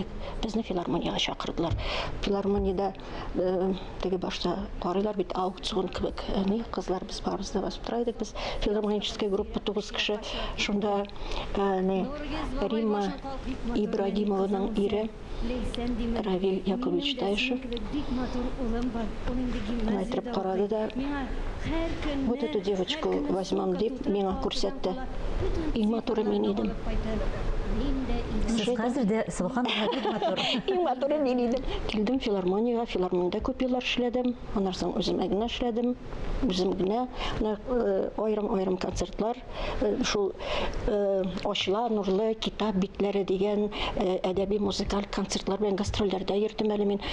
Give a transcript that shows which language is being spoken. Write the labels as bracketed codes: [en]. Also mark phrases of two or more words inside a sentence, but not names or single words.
[tt] Безне филармониягә чакырдылар. Филармониядә теге башта карыйлар бит аукцион кебек. Ни кызлар без барыбыз да басып тора идек. Без [ru] филармоническая группа [tt] 9 кеше. Шунда Римма Ибрагимованың ире Равиль Яковлевич Тайшев әйтеп карады да, [ru] вот эту девочку возьмем [tt] дип миңа күрсәтте. Иң матуры мин идем. Сез хәзер дә субханалла бик матур. Иң матуры мин идем. Килдем филармониягә, филармониядә күп еллар эшләдем. Аннан соң үзем генә эшләдем. Үзем генә айрым концертлар, шул Ачыла нурлы китап битләре дигән әдәби музыкаль концертлар белән гастрольләрдә йөрдем әле мин.